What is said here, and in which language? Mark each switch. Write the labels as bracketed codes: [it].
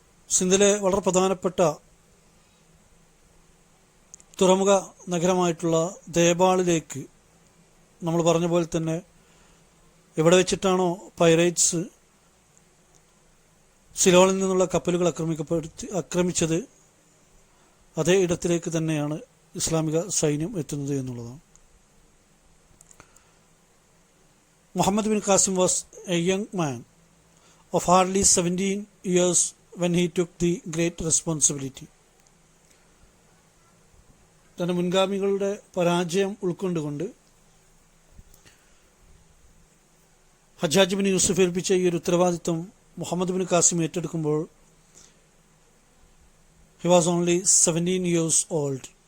[ml] സിന്ധിലെ വളരെ പ്രധാനപ്പെട്ട തുറമുഖ നഗരമായിട്ടുള്ള ദേബാളിലേക്ക് നമ്മൾ പറഞ്ഞ പോലെ തന്നെ എവിടെ വെച്ചിട്ടാണോ പൈറേറ്റ്സ് സിലോണിൽ നിന്നുള്ള കപ്പലുകൾ ആക്രമിച്ചത് അതേ ഇടത്തിലേക്ക് തന്നെയാണ് ഇസ്ലാമിക സൈന്യം എത്തുന്നത് എന്നുള്ളതാണ്. [en] Muhammad bin Qasim was a young man of hardly 17 years when he took the great responsibility. [ml] തന്റെ മുൻഗാമികളുടെ പരാജയം ഉൾക്കൊണ്ടുകൊണ്ട് ഹജ്ജാജ് ബിൻ യൂസുഫ് ഏൽപ്പിച്ച ഈ ഒരു ഉത്തരവാദിത്വം Muhammad bin Qasem ഏറ്റെടുക്കുമ്പോൾ [en] He was only 17 years old.